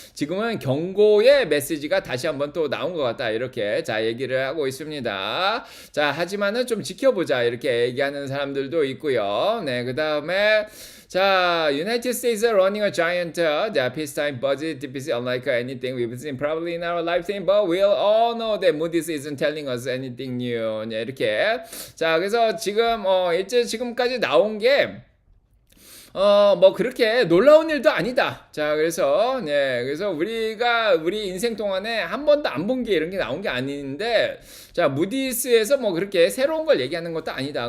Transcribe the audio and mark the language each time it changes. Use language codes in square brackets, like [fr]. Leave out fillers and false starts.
[ko] 지금은 경고의 메시지가 다시 한번 또 나온 것 같다. 이렇게 자, 얘기를 하고 있습니다. 자, 하지만은 좀 지켜보자. 이렇게 얘기하는 사람들도 있고요. 네, 그 다음에 [en] 자, United States are running a giant peacetime budget deficit unlike anything we've seen probably in our lifetime, but we'll all know that Moody's isn't telling us anything new. [ko] 네, 이렇게. 자, 그래서 지금 일제 지금까지 나온 게 뭐 그렇게 놀라운 일도 아니다. 자, 그래서 네, 그래서 우리 인생 동안에 한 번도 안 본 게 이런 게 나온 게 아닌데, 자, 무디스에서 뭐 그렇게 새로운 걸 얘기하는 것도 아니다.